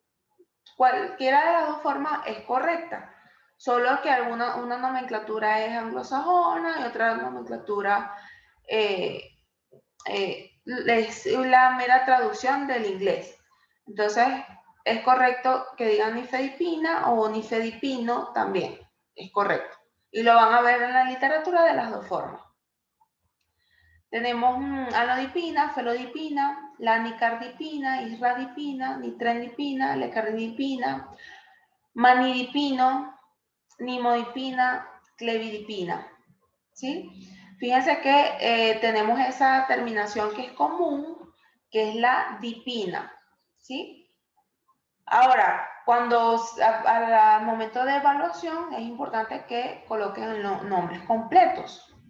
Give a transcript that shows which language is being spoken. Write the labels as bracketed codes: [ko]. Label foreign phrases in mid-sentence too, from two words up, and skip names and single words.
[es] Cualquiera de las dos formas es correcta, solo que una nomenclatura es anglosajona y otra nomenclatura es la mera traducción del inglés. Entonces, es correcto que digan nifedipina o nifedipino también, es correcto. Y lo van a ver en la literatura de las dos formas. Tenemos alodipina, felodipina, la nicardipina, isradipina, nitrendipina, lecardipina, manidipino, nimodipina, clevidipina. ¿Sí? Fíjense que tenemos esa terminación que es común, que es la dipina. ¿Sí? Ahora, al momento de evaluación es importante que coloquen los nombres completos.